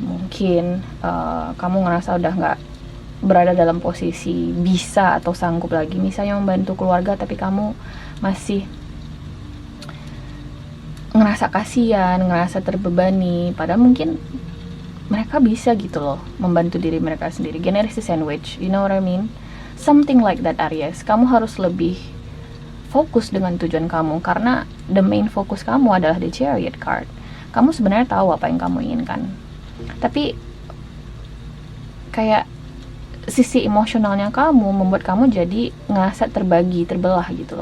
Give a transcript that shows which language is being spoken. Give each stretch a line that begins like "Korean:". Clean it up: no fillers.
Indonesian: Mungkin kamu ngerasa udah gak berada dalam posisi bisa atau sanggup lagi misalnya membantu keluarga, tapi kamu masih ngerasa kasihan, ngerasa terbebani, padahal mungkin mereka bisa gitu loh membantu diri mereka sendiri.
English: Generasi sandwich, you know what I mean? Something like that, Aries.
Indonesian: Kamu harus lebih fokus dengan tujuan kamu, karena
English: the main focus
Indonesian: kamu adalah the Chariot card. Kamu sebenarnya tahu apa yang kamu inginkan, tapi kayak sisi emosionalnya kamu membuat kamu jadi ngerasa terbagi, terbelah gitu loh.